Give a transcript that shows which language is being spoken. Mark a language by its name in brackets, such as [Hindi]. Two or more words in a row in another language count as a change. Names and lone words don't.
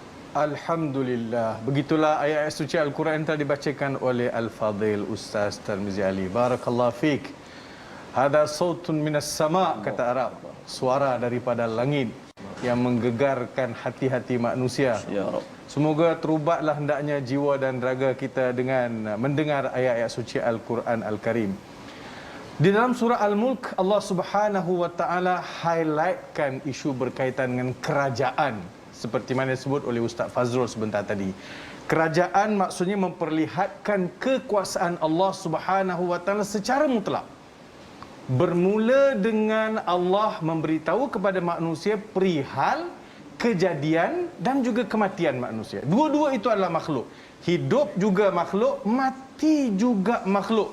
[Malay] Alhamdulillah. Begitulah ayat suci Al-Quran yang telah dibacakan oleh Al-Fadhil Ustaz Tarmizi Ali. [Arabic] بارك الله فيك. هذا صوت من السماء', [Malay] kata Arab. Suara daripada langit yang menggegarkan hati-hati manusia. [Arabic] يا رب. [Malay] Semoga terubatlah hendaknya jiwa dan raga kita dengan mendengar ayat-ayat suci Al-Quran Al-Karim. Di dalam surah Al-Mulk, Allah [Arabic] سبحانه وتعالى [Malay] highlightkan isu berkaitan dengan kerajaan, seperti mana disebut oleh Ustaz Fazrul sebentar tadi. Kerajaan maksudnya memperlihatkan kekuasaan Allah [Arabic] سبحانه وتعالى [Malay] secara mutlak. Bermula dengan Allah memberitahu kepada manusia perihal kejadian dan juga kematian manusia. Dua-dua itu adalah makhluk. Hidup juga makhluk, mati juga makhluk.